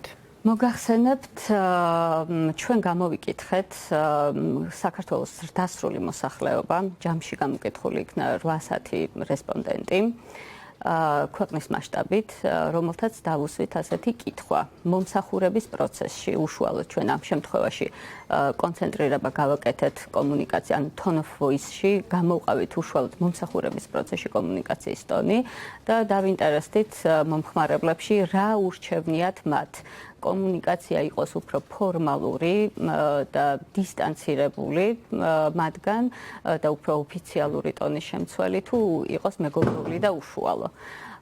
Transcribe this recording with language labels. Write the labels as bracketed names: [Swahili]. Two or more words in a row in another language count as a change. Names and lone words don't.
[Georgian] მოგახსენებთ, ჩვენ გამოვიკითხეთ საქართველოს დასრული მოსახლეობა, ჯამში გამოკითხული იქნა 800 რესპონდენტი. ქვეყნის მასშტაბით, რომელთაც დავუსვით ასეთი კითხვა. მომსახურების პროცესში უშუალოდ ჩვენ ამ შემთხვევაში კონცენტრირება გავაკეთეთ კომუნიკაცია, ანუ [English] tone of voice- [Georgian] ში, გამოვყავით უშუალოდ მომსახურების პროცესში კომუნიკაციის ტონი და დავინტერესდით მომხმარებლებში რა ურჩევნიათ მათ. კომუნიკაცია იყოს უფრო ფორმალური და დისტანცირებული მათგან და უფრო ოფიციალური ტონის შემცველი თუ იყოს მეგობრული და უშუალო.